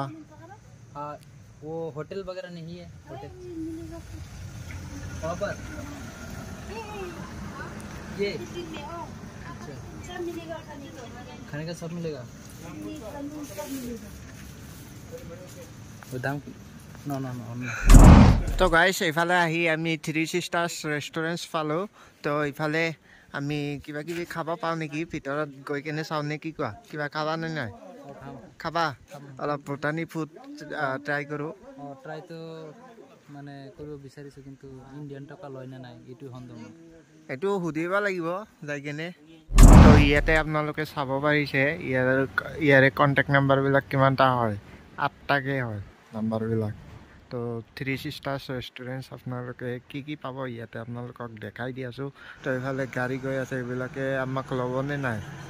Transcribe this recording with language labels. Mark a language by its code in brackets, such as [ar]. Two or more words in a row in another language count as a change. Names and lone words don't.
[hi] हाँ वो होटल वगैरह नहीं है होटल वहाँ पर ये खाने का सब मिलेगा वो दाम नो [as] তো গাইছ ইফালে আহি আমি 3 চিষ্টাৰ্ছ ৰেষ্টুৰেণ্টছ পালো তো ইফালে আমি কিবা কিবি খাবা পাওঁ নেকি ভিতৰত গৈ কেনে চাও নেকি কোৱা কিবা খাবা নে নাই খাবা অলপ ভুটানী [en] food try [as] কৰো ট্রাই তো মানে কৰিব বিচাৰিছো কিন্তু ইন্ডিয়ান টকা লয় না নাই এটো হন্দম এটো হুদিবা লাগিব যাই কেনে তো ইয়াতে আপোনালোকে চাব পাৰিছে ইয়াৰে [en] contact number [as] বিলাক কিমানটা হয় 8টাকে হয় নাম্বাৰ বিলাক তো 3 সিস্টার্স রেস্টুরেন্টস আপোনালোকে কি পাব ইয়াতে আপোনালোকক দেখাই দি আছো তো ইফালে গাড়ী গৈ আছে এইবিলাকে আমাক লবনে নাই